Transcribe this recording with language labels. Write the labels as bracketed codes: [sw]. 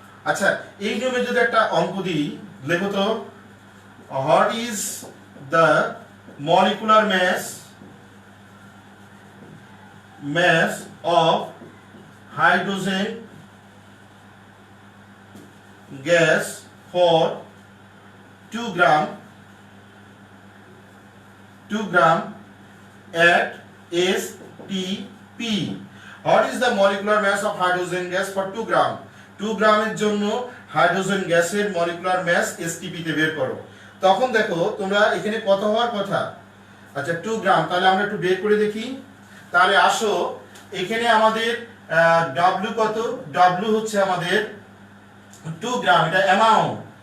[bn] আচ্ছা, এই নিয়মে যদি একটা অঙ্ক দিই, লেখো তো, [en] What is the molecular mass of hydrogen gas for 2 gram at STP. What is the molecular mass of hydrogen gas for 2 gram? [bn] 2 গ্রামের জন্য হাইড্রোজেন গ্যাসের মলিকুলার মাস এসটিপি তে বের করো। তখন দেখো তোমরা এখানে কত হওয়ার কথা? আচ্ছা 2 গ্রাম, তাহলে আমরা একটু বের করে দেখি। তাহলে আসো, এখানে আমাদের W কত? W হচ্ছে আমাদের 2 গ্রাম, এটা অ্যামাউন্ট।